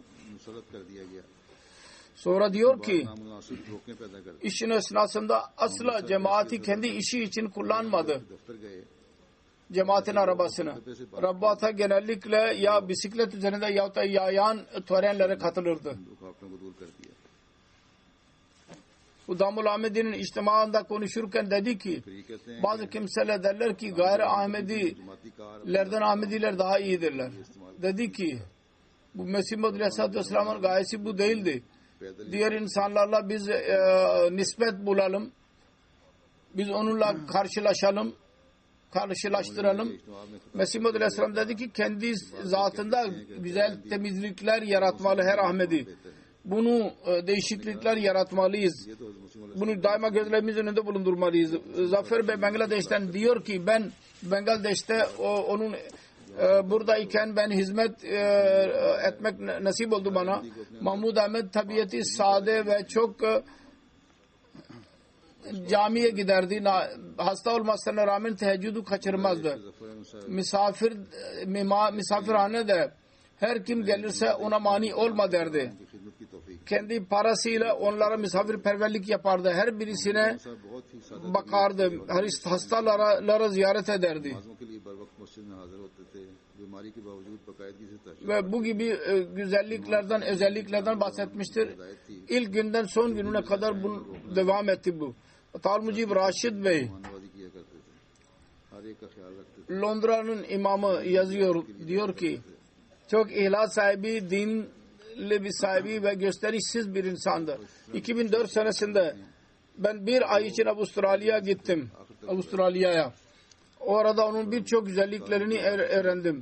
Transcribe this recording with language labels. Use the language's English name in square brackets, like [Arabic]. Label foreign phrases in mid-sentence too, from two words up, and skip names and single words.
[Turkish] Sonra diyor ki işin esnasında asla cemaati kendi işi için kullanmadı. cemaatin arabasını. Rabbata genellikle ya bisiklet üzerinde ya da yayan törenlere katılırdı. [Urdu] رکاوٹوں کو دور کر دیا. [Turkish] Hudamul Ahmedi'nin içtimaında konuşurken dedi ki [Urdu] پھر یہ کہتے ہیں [Turkish] bazı kimseler derler ki gayri Ahmedilerden [Urdu] جماعتی کار [Turkish] Ahmediler daha iyidirler. Dedi ki bu Mesih Muhammed Aleyhisselatü Vesselam'ın gayesi bu değildi. पैदल Diğer insanlarla biz nispet bulalım. Biz onunla karşılaştıralım. [Urdu] اجتماع میں [Turkish] Mesih Muhammed Aleyhisselam dedi ki kendi zatında güzel temizlikler yaratmalı her Ahmedi. Bunu değişiklikler yaratmalıyız. [Urdu] یہ تو مسلم [Turkish] Bunu daima gözlerimizin önünde bulundurmalıyız. Zafer Bey Bangladeş'ten diyor ki ben Bangladeş'te onun buradayken ben hizmet etmek nasip oldu bana. Mahmud Ahmed tabiatı sade ve çok camiye giderdi. Hasta olmasına rağmen teheccüdü kaçırmazdı. Misafirhanede her kim gelirse ona mani olma derdi. [Urdu] کی خدمت کی توفیق [Turkish] Kendi parasıyla onlara misafirperverlik yapardı. Her birisine [Urdu] صاحب بہت ہی سادہ [Turkish] bakardı. Hastalara ziyaret ederdi. [Urdu] نمازوں کے لیے بروقت مسجد میں حاضر ہوتے تھے۔ بیماری کے باوجود باقاعدگی سے تہجد [Turkish] Ve bu gibi güzelliklerden, özelliklerden bahsetmiştir. İlk günden son gününe kadar bu devam etti bu. Talmucib Raşid Bey [Urdu] نمازی کیا کرتے تھے۔ ہر ایک کا خیال رکھتے تھے. [Turkish] Londra'nın imamı yazıyor. Diyor ki çok ihlas sahibi, dinli bir sahibi ve gösterişsiz bir insandı. 2004 senesinde ben bir ay için Avustralya'ya gittim. Avustralya'ya. Orada onun birçok güzelliklerini öğrendim.